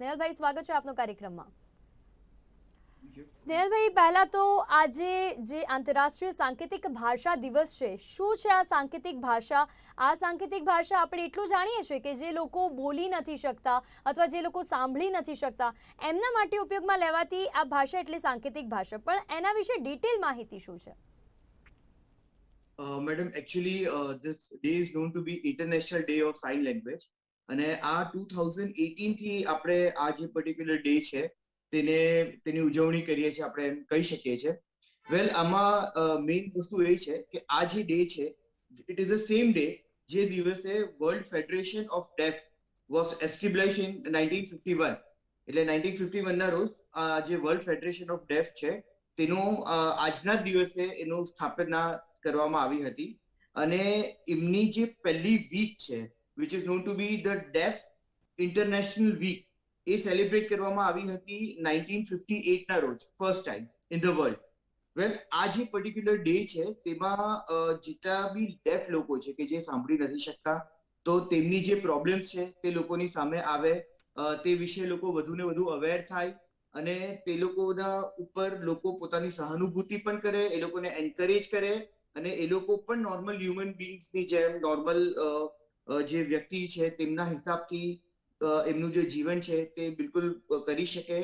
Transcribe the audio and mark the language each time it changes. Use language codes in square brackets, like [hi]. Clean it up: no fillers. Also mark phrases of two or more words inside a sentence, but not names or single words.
[gu] સ્નેહલભાઈ, સ્વાગત છે આપનો કાર્યક્રમમાં. સ્નેહલભાઈ, પહેલા તો આજે જે આંતરરાષ્ટ્રીય સાંકેતિક ભાષા દિવસ છે, શું છે આ સાંકેતિક ભાષા? આ સાંકેતિક ભાષા આપણે એટલું જાણીએ છીએ કે જે લોકો બોલી નથી શકતા અથવા જે લોકો સાંભળી નથી શકતા, એમના માટે ઉપયોગમાં લેવાતી આ ભાષા એટલે સાંકેતિક ભાષા. પણ એના વિશે ડિટેલ માહિતી શું છે? [en] Madam, actually, this day is known to be International Day of Sign Language. [gu] અને આ 2018 થી આપણે આ જે [en] particular day [gu] છે તેની ઉજવણી કરીએ છીએ, આપણે એમ કહી શકીએ છીએ. વેલ, આમાં મેઇન વસ્તુ એ છે કે આ જે ડે છે, [en] it is the same day [gu] જે દિવસે વર્લ્ડ ફેડરેશન ઓફ ડેફ [en] was established in 1951. [gu] એટલે 1951 ના રોજ જે વર્લ્ડ ફેડરેશન ઓફ ડેફ છે તેનો આજના જ દિવસે એનો સ્થાપના કરવામાં આવી હતી. અને એમની જે પહેલી વીક છે, [en] which is known to be the Deaf International Week, [gu] એ સેલિબ્રેટ કરવામાં આવી હતી 1958 ના રોજ, [en] first time in the world. [gu] વેલ, આ જે [en] particular day [gu] છે તેમાં જેટલા બી ડેફ લોકો છે કે જે સાંભળી નથી શકતા, તો તેમની જે પ્રોબ્લેમ્સ છે તે લોકોની સામે આવે, તે વિશે લોકો વધુ ને વધુ અવેર થાય અને તે લોકોના ઉપર લોકો પોતાની સહાનુભૂતિ પણ કરે, એ લોકોને એન્કરેજ કરે અને એ લોકો પણ [en] normal human beingsની [gu] જેમ નોર્મલ જે વ્યક્તિ છે તેમના હિસાબથી એમનું જે જીવન છે તે બિલકુલ કરી શકે.